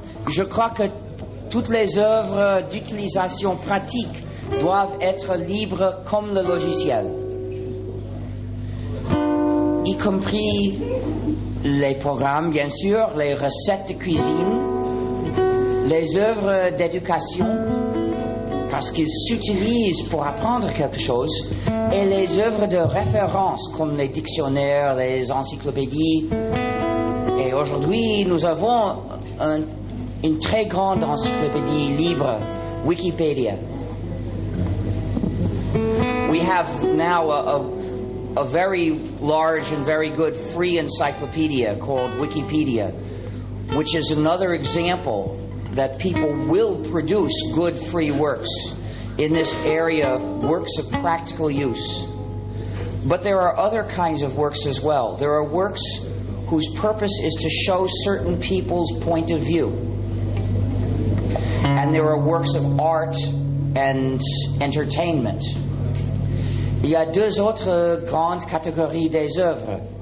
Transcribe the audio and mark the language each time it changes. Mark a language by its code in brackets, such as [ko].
[fr] Je crois que toutes les œuvres d'utilisation pratique doivent être libres comme le logiciel, y compris les programmes, bien sûr, les recettes de cuisine, les œuvres d'éducation, parce qu'ils s'utilisent pour apprendre quelque chose, et les œuvres de référence, comme les dictionnaires, les encyclopédies. Et aujourd'hui, nous avons une très grande encyclopédie libre, Wikipédia. [en] We have now a very large and very good free encyclopedia called Wikipedia, which is another example that people will produce good free works in this area of works of practical use. But there are other kinds of works as well. There are works whose purpose is to show certain people's point of view. And there are works of art and entertainment. [fr] Il y a deux autres grandes catégories des œuvres.